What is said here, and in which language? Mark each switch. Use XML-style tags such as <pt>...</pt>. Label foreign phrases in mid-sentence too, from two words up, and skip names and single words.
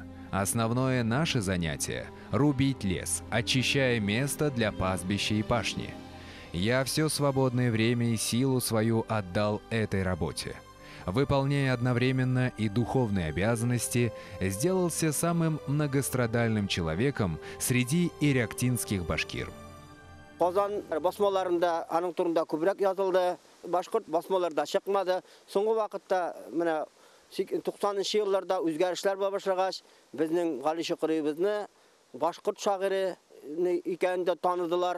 <ru>Основное наше занятие – рубить лес, очищая место для пастбища и пашни. Я все свободное время и силу свою отдал этой работе. Выполняя одновременно и духовные обязанности, сделался самым многострадальным человеком среди иректинских башкир».</ru> <tt>Казан басмаларында аның турында күбрәк язылды, башкорт басмаларда чыкмады. Соңгы вакытта менә 90-нчы елларда үзгәрешләр башлагач, безнең Гали Шөкүребезне башкорт шагыйре икәнен дә таныдылар.</tt>